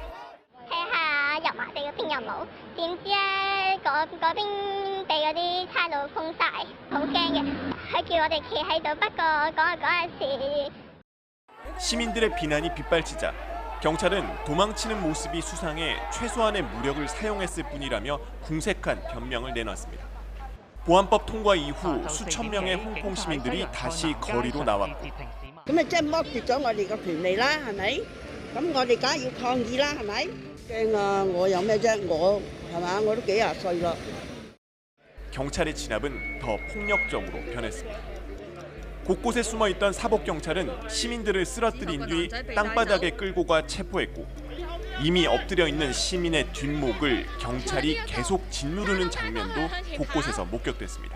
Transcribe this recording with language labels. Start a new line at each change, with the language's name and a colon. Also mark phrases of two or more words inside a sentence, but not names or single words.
Korean: 시민들의 비난이 빗발치자 경찰은 도망치는 모습이 수상해 최소한의 무력을 사용했을 뿐이라며 궁색한 변명을 내놨습니다. 보안법 통과 이후 수천 명의 홍콩 시민들이 다시 거리로 나왔고
Cantonese: 咁咪即係剝奪咗我哋個權利啦，係咪？咁我哋梗係要抗議啦，係咪？驚啊！我有咩啫？我係嘛？我都幾廿歲啦。
Korean: 경찰의 진압은 더 폭력적으로 변했습니다. 곳곳에 숨어있던 사복 경찰은 시민들을 쓰러뜨린 뒤 땅바닥에 끌고 가 체포했고 이미 엎드려 있는 시민의 뒷목을 경찰이 계속 짓누르는 장면도 곳곳에서 목격됐습니다.